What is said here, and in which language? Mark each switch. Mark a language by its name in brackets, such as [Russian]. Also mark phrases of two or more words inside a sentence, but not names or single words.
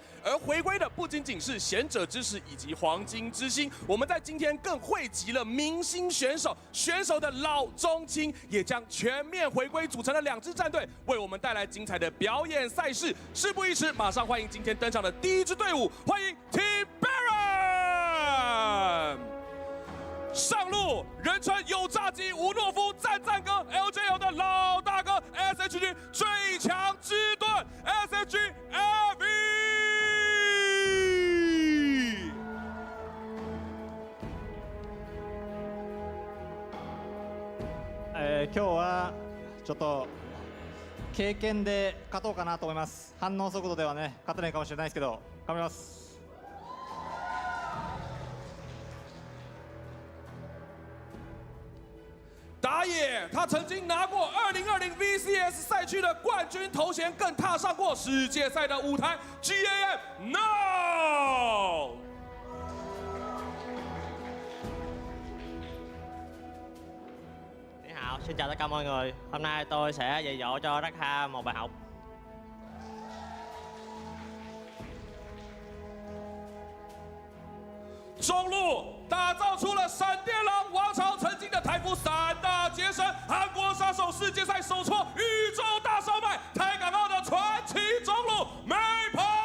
[Chinese] 而回归的不仅仅是贤者之石以及黄金之星，我们在今天更汇集了明星选手，选手的老中青也将全面回归，组成了2支战队，为我们带来精彩的表演赛事。事不宜迟，马上欢迎今天登场的第一支队伍，欢迎 Team Baron。上路人称有炸鸡吴诺夫战哥 ，LJL 的老大哥 SHG 最强之盾 SHG LV。 [Japanese] 今日はちょっと経験で勝とうかなと思います。反応速度ではね勝てないかもしれないですけど頑張ります。 [Chinese] 打野，他曾经拿过2020 VCS 赛区的冠军头衔，更踏上过世界赛的舞台。GAM No！ [Vietnamese] 你好，xin chào tất cả mọi người. Hôm nay tôi sẽ dạy dỗ cho Rakha một bài học. [Chinese] 中路打造出了闪电狼王朝曾经的台服3大杰神，韩国杀手世界赛首挫宇宙大烧麦，台港澳的传奇中路美跑。